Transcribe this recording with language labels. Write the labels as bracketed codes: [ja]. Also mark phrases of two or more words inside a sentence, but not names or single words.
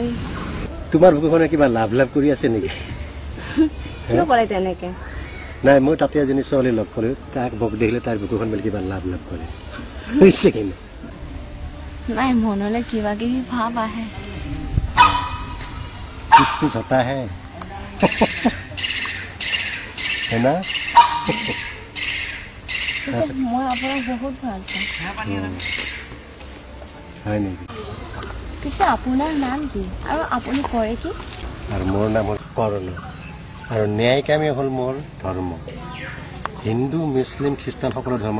[as] তোমাৰ বুকুখনে কিবা লাভ লাভ কৰি আছে নেকি কিয় কৰে তেনেকে নাই মই তাতে এজনী ছোৱালী লগ পালোঁ তাক বক দেখিলে তাৰ বুকুখন বোলে কিবা লাভ লাভ কৰে হৈছে কিন্তু নাই মনলৈ কিবা কিবি ভাৱ আহে [hi] कुछ कुछ होता है है ना [as] মই আপোনাক বহুত ভাল পাওঁ হয় নেকি পিছে আপোনাৰ নাম কি আৰু আপুনি কৰে কি আৰু মোৰ নাম হ'ল কৰ্ণ আৰু ন্যায় কামেই হ'ল মোৰ ধৰ্ম হিন্দু মুছলিম খ্ৰীষ্টান সকলো ধৰ্ম